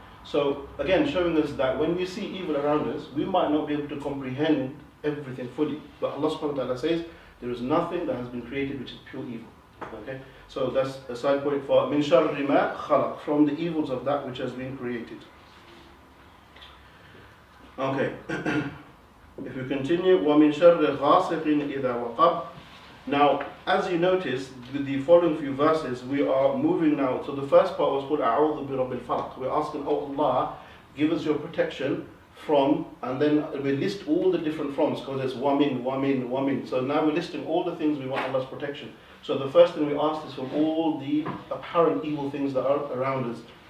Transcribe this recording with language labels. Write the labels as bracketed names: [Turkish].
[English] So again, showing us that when we see evil around us, we might not be able to comprehend everything fully. But Allah subhanahu wa ta'ala says, there is nothing that has been created which is pure evil. Okay? So that's a side point for [Arabic] min sharri ma khalaq, [English] from the evils of that which has been created. Okay. If we continue, [Arabic] وَمِن شَرِّ غَاسِقٍ إِذَا وَقَبْ. [English] Now, as you notice, with the following few verses, we are moving now. So the first part was called [Arabic] أَعُوذُ بِرَبِّ الْفَلَقِ. [English] We're asking, oh Allah, give us your protection from, and then we list all the different froms, because there's wamin. So now we're listing all the things we want Allah's protection. So the first thing we ask is from all the apparent evil things that are around us.